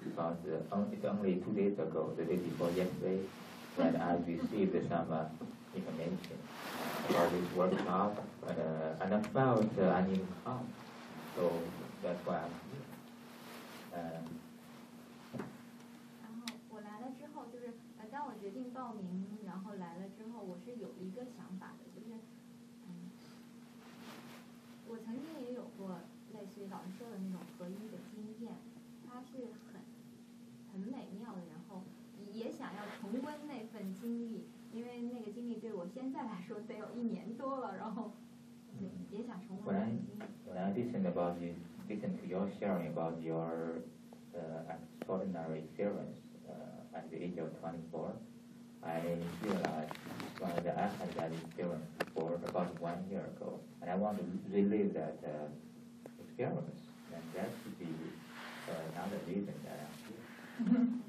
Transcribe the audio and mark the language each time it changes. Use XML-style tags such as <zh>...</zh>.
<en>I purpose I'm here was actually quite interesting because it's only two days ago, the day before yesterday. And I received some information about this workshop, and I felt I need to come. So that's why I'm here.</en> <zh>然后我来了之后，就是当我决定报名，然后来了之后，我是有一个想法的，就是我曾经也有过类似于老师说的那种合一的经验，它是很美妙的，然后。也想要重温那份经历，因为那个经历对我现在来说得有一年多了，然后也想重温那份经历。</zh> <en>When I listen to your sharing about your extraordinary experience at the age of 24, I realized when I had that experience for about 1 year ago, and I want to relive that experience, and that should be another reason that I'm here.</en>